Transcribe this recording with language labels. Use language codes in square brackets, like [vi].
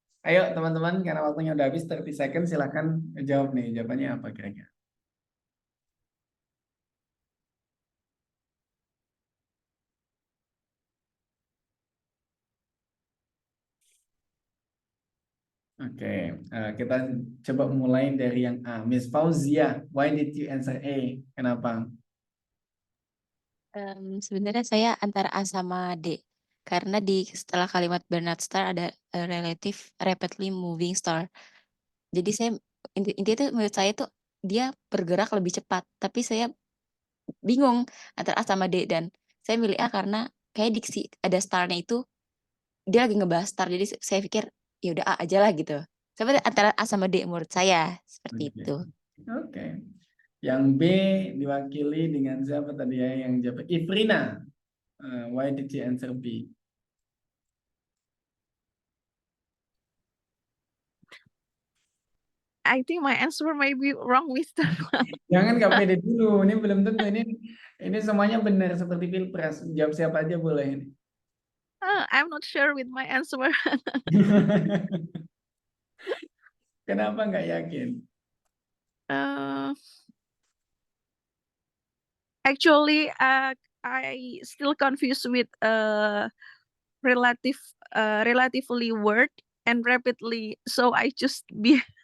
[id] Ayo teman-teman, karena waktunya udah habis 30 second, silahkan jawab nih, jawabannya apa kira-kira. Oke, kita coba mulai dari yang A. [en] Miss Fauzia, why did you answer A? [id] Kenapa? Sebenarnya saya antara A sama D. Karena setelah kalimat Bernard Star ada relative rapidly moving star. Jadi saya intinya itu menurut saya tuh dia bergerak lebih cepat. Tapi saya bingung antara A sama D, dan saya milih A karena kayak diksi ada starnya itu dia lagi ngebahas star. Jadi saya pikir ya udah A aja lah gitu. Saya antara A sama D menurut saya seperti itu. Oke. Yang B diwakili dengan siapa tadi ya yang jawab? [en] Ifrina. Why did you answer B? I think my answer may be wrong, Mr. [id] Jangan nggak pede dulu. Ini belum tentu ini semuanya benar seperti pilpres. Jawab siapa aja boleh ini. [en] I'm not sure with my answer. [id] Kenapa nggak yakin? [en] Actually, I still confused with relatively word and rapidly, so I just be